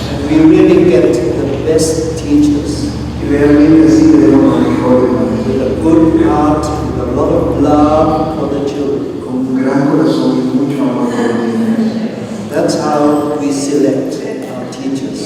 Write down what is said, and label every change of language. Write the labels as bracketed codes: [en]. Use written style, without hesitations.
[en] And we really get the best teachers [es] Y realmente así tenemos los mejores maestros. [en] with a good heart, with a lot of love for the children. [es] Con un gran corazón y mucho amor por los niños. [en] That's how we select our teachers.